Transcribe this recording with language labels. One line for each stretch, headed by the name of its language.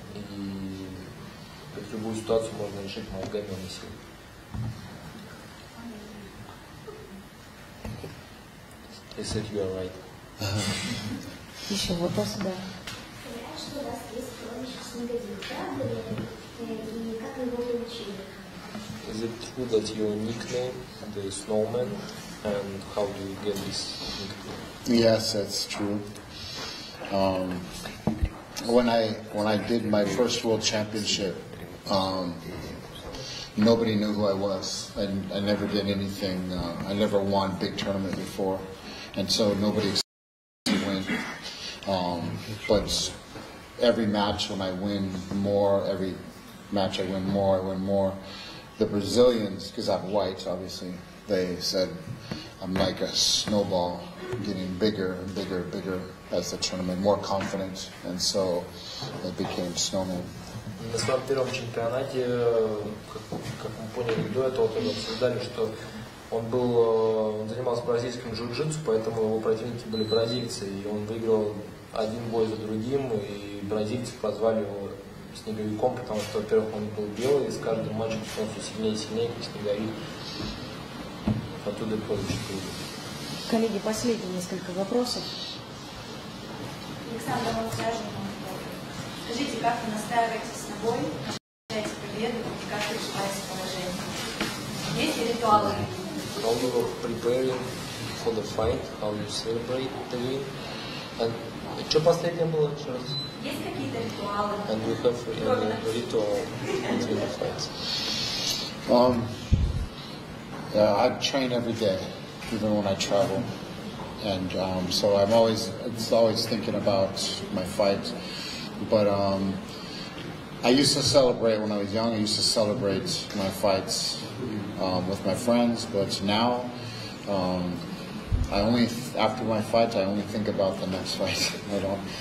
Russian: И любую ситуацию можно решить мозгами, а не силой.
English: They said you are right.
Russian: Еще вопрос, да. Говорят, что у вас есть прозвище «Снегодил». Правда ли это? И как вы его получили?
English: Is it true that your nickname, the Snowman, and how do you get this nickname? Yes, that's true. When I did my first World Championship, nobody knew who I was. I never did anything. I never won a big tournament before, and so nobody expected to win. But every match when I win more, every match I win more. The Brazilians, because I'm white, obviously, they said I'm like a snowball, getting bigger and bigger as the tournament, more confident, and so I became Snowman.
Russian: На своем первом чемпионате, как мы поняли до этого, тоже обсуждали, что он занимался бразильским джиу-джитсу, поэтому его противники были бразильцы, и он выиграл один бой за другим, и бразильцы прозвали его снеговиком, потому что, во-первых, он был белый, и с каждым матчем он все сильнее и сильнее, как снеговик. Оттуда прозвище появилось. Коллеги, последние несколько вопросов. Александр, скажите, как вы настраиваетесь на бой, получаете победу, и как решаете положение? Есть ли ритуалы?
English: How you were preparing for the fight, how you celebrate the win.
Russian: And что последнее было еще раз? Есть какие-то ритуалы?
English: And we have a ritual between the fights. I train every day, even when I travel, and so I'm always thinking about my fight. But I used to celebrate when I was young. I used to celebrate my fights with my friends, but now after my fight I only think about the next fight. I don't.